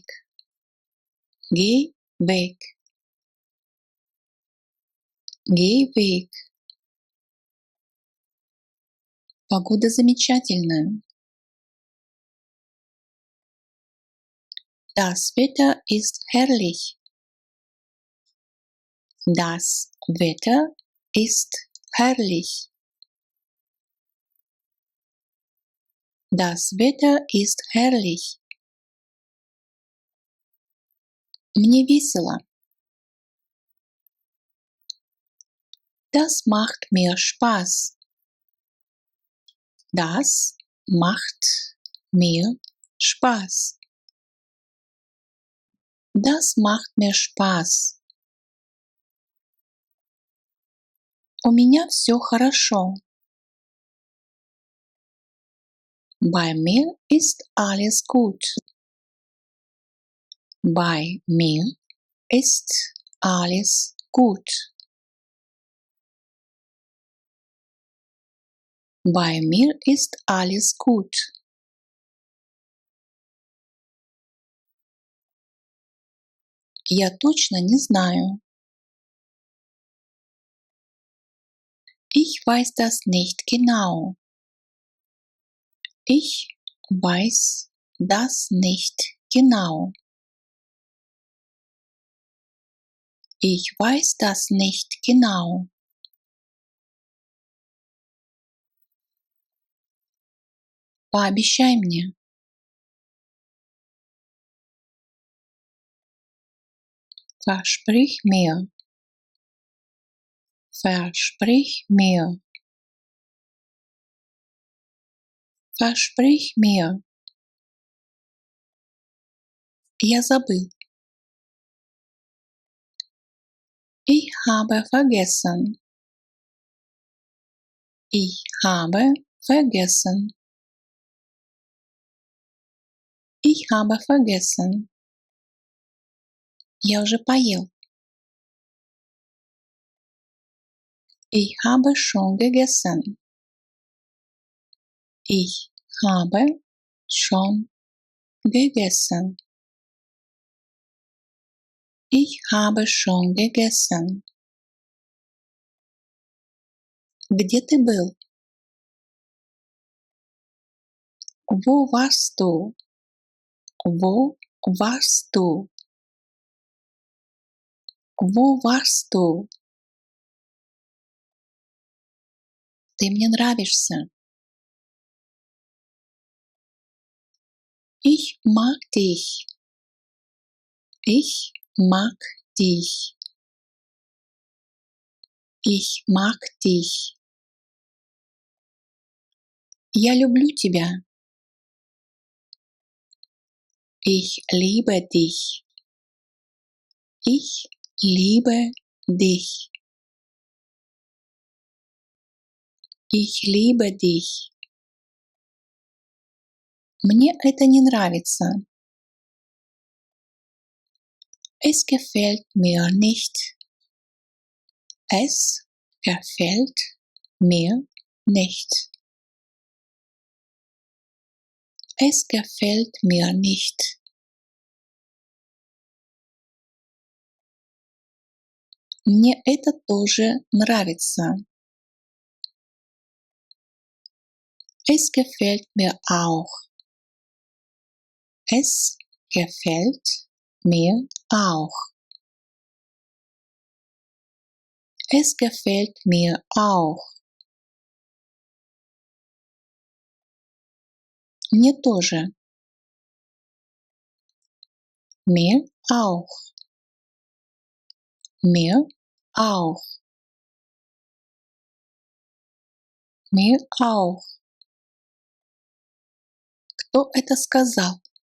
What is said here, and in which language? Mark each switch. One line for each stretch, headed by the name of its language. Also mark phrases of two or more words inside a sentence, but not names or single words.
German: Geh weg. Geh weg.
Russian: Погода замечательная.
German: Das Wetter ist herrlich. Das Wetter ist herrlich. Das Wetter ist herrlich.
Russian: Мне весело.
German: Das macht mir Spaß. Das macht mir Spaß. Das macht mir Spaß.
Russian: У меня все хорошо.
German: Bei mir ist alles gut. Bei mir ist alles gut. Bei mir ist alles gut.
Russian: Я точно не знаю.
German: Ich weiß das nicht genau. Ich weiß das nicht genau. Ich weiß das nicht genau.
Russian: Пообещай мне.
German: Versprich mir. Versprich mir. Versprich mir.
Russian: Я забыл.
German: Ich habe vergessen. Ich habe vergessen. Ich habe vergessen.
Russian: Я уже поел.
German: Ich habe schon gegessen. Ich habe schon gegessen. Ich habe schon gegessen.
Russian: Где ты был?
German: Wo warst du? Wo warst du? Wo warst du?
Russian: Ты мне нравишься.
German: Ich mag dich. Ich mag dich. Ich mag dich.
Russian: Я люблю тебя.
German: Ich liebe dich. Ich liebe dich. Ich liebe dich.
Russian: Мне это не нравится.
German: Es gefällt mir nicht. Es gefällt mir nicht. Es gefällt mir nicht.
Russian: Мне это тоже нравится.
German: Es gefällt mir auch. Es gefällt mir auch. Es gefällt mir auch.
Russian: Мне тоже.
German: Mir auch. Mir auch. Mir auch.
Russian: Кто это сказал?